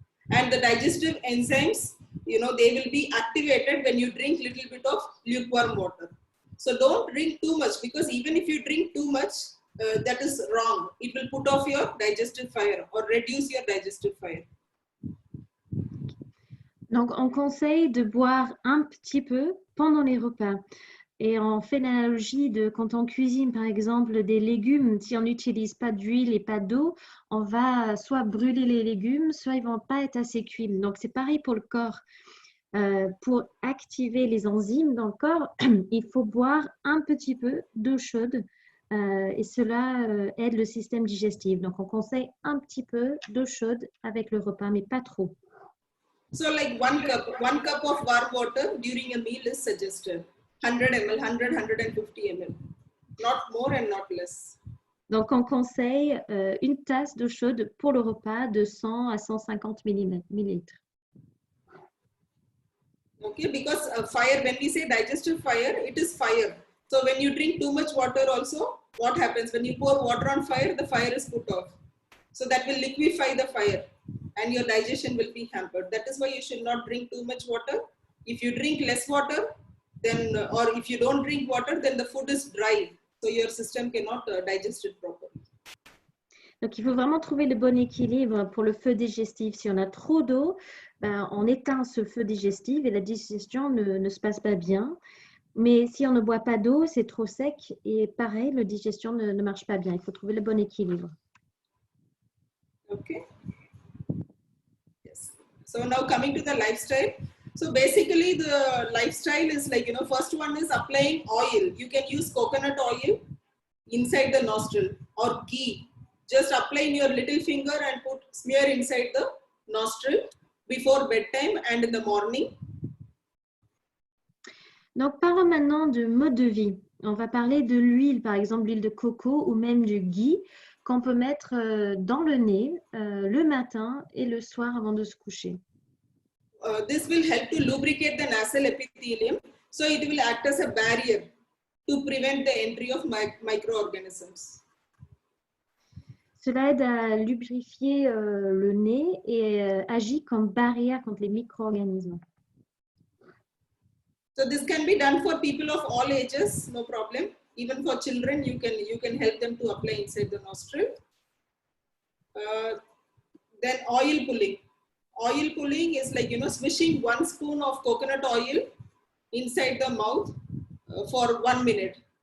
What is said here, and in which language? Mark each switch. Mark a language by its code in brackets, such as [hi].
[en] And the digestive enzymes, they will be activated when you drink little bit of lukewarm water. So don't drink too much, because even if you drink too much, that is wrong. It will put off your digestive fire or reduce your digestive fire. [fr] Donc, on conseille de boire un petit peu pendant les repas. Et on fait l'analogie de quand on cuisine, par exemple, des légumes, si on n'utilise pas d'huile et pas d'eau, on va soit brûler les légumes, soit ils ne vont pas être assez cuits. Donc, c'est pareil pour le corps. Pour activer les enzymes dans le corps, il faut boire un petit peu d'eau chaude et cela aide le système digestif. Donc, on conseille un petit peu d'eau chaude avec le repas, mais pas trop. [en] So like one cup of warm water during a meal is suggested. 100 ml, 150 ml. Not more and not less. [fr] Donc, on conseille une tasse d'eau chaude pour le repas de 100 à 150 millilitres. [en] Okay, because fire, when we say digestive fire, it is fire. So when you drink too much water also, what happens? When you pour water on fire, the fire is put off. So that will liquefy the fire and your digestion will be hampered. That is why you should not drink too much water. If you drink less water, then, or if you don't drink water, then the food is dry. So your system cannot digest it properly. [fr] Donc, il faut vraiment trouver le bon équilibre pour le feu digestif. Si on a trop d'eau, on éteint ce feu digestif et la digestion ne se passe pas bien. Mais si on ne boit pas d'eau, c'est trop sec et pareil, la digestion ne marche pas bien. Il faut trouver le bon équilibre. [en] Okay. Yes. So now coming to the lifestyle. So basically the lifestyle is like, first one is applying oil. You can use coconut oil inside the nostril or ghee. Just apply in your little finger and smear inside the nostril before bedtime and in the morning. [fr] Donc, parlons maintenant de mode de vie. On va parler de l'huile, par exemple l'huile de coco ou même du ghee qu'on peut mettre dans le nez le matin et le soir avant de se coucher. [en] This will help to lubricate the nasal epithelium. So it will act as a barrier to prevent the entry of microorganisms. [fr] Cela aide à lubrifier le nez et agit comme barrière contre les micro-organismes. [en] So this can be done for people of all ages, no problem. Even for children, you can help them to apply inside the nostril. Then oil pulling. Oil pulling is like, swishing 1 spoon of coconut oil inside the mouth for 1 minute.